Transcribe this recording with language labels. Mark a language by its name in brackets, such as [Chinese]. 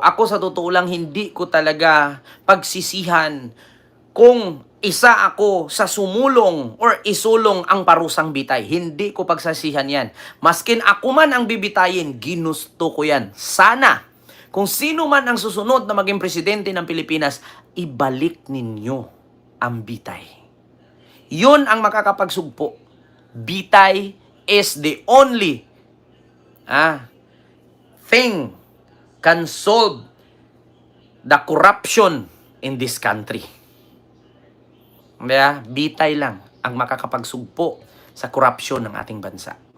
[Filipino] Ako sa totoo lang, hindi ko talaga pagsisihan kung isa ako sa sumulong or isulong ang parusang bitay. Hindi ko pagsasihan yan. Maskin ako man ang bibitayin, ginusto ko yan. Sana, kung sino man ang susunod na maging presidente ng Pilipinas, ibalik ninyo ang bitay. Yun ang makakapagsugpo. [English] Bitay is the only thing can solve the corruption in this country. [Filipino] Kaya, bitay lang ang makakapagsugpo sa korupsyon ng ating bansa.